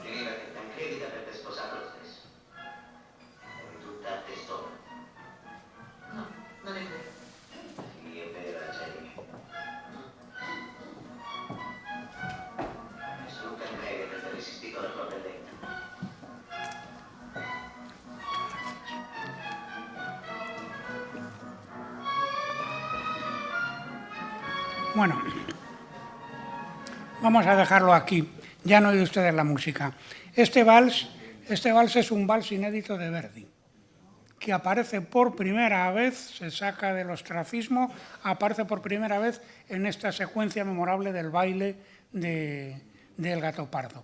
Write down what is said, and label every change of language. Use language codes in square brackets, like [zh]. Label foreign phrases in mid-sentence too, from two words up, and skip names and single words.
[it] Finiva che Tancredi l'avrebbe sposato lo stesso. Eri tutta a testone. No, non è vero. Sì, è vero, accedimi. Nessun Tancredi avrebbe resistito alla tua bellezza. [es] Bueno, vamos a dejarlo aquí. Ya han oído ustedes la música. Este vals es un vals inédito de Verdi, que aparece por primera vez, se saca del ostracismo, aparece por primera vez en esta secuencia memorable del baile del gato pardo.